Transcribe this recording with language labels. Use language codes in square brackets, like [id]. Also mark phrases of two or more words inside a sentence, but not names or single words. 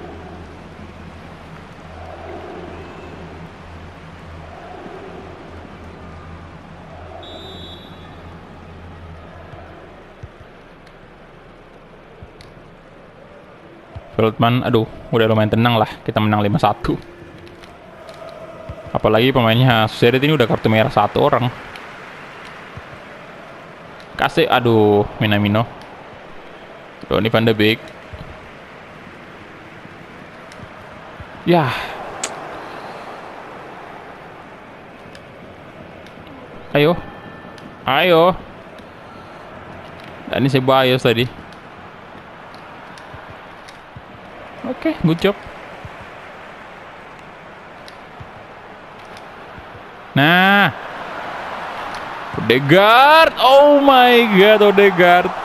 [id] Veltman, aduh, udah lumayan tenang lah. Kita menang 5-1. Apalagi pemainnya Sociedad ini udah kartu merah 1 orang. Kasih, aduh, Minamino. Donny van de Beek. Ya. Ayo. Dan ini Ceballos tadi. Oke, [en] good job. [id] Nah, Odegaard, [en] oh my god, [id] Odegaard.